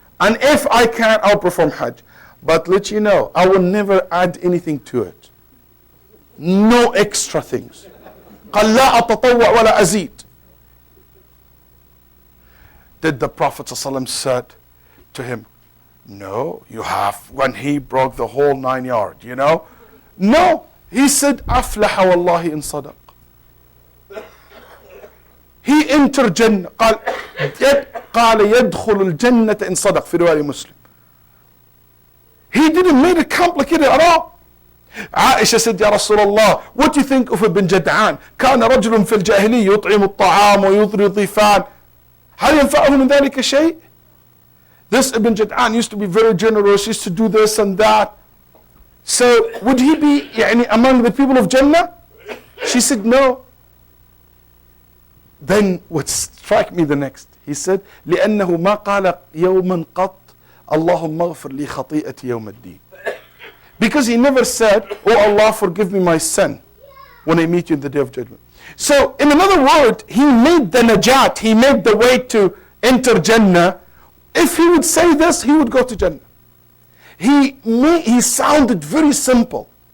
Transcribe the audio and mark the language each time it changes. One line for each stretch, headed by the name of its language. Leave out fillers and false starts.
English: And if I can, I'll perform Hajj. But let you know, I will never add anything to it. No extra things.
Arabic: قَالْ لَا أَتَطَوَّعْ وَلَا أَزِيدْ.
English: Did the Prophet ﷺ said to him, no, you have, when he broke the whole 9 yards, you know? No, he said,
Arabic: أَفْلَحَ وَاللَّهِ إِن صَدَقْ.
English: He entered Jannah.
Arabic: قال يدخل الجنة إن صدق في رواية مسلم.
English: He didn't make it complicated at all. Aisha said, Ya Rasulullah, what do you think of Ibn Jad'an?
Arabic: كان رجل في الجاهلية يطعم الطعام ويطري الضيفان. هل ينفعه من ذلك شيء?
English: This Ibn Jad'an used to be very generous, used to do this and that. So would he be among the people of Jannah? She said, no. Then what struck me the next, he said,
Arabic: لأنه ما قال يوما قط اللهم اغفر لي خطيئتي يوم الدين.
English: Because he never said, oh Allah, forgive me my sin when I meet you in the day of judgment. So, in another word, he made the najat, he made the way to enter Jannah. If he would say this, he would go to Jannah. He sounded very simple.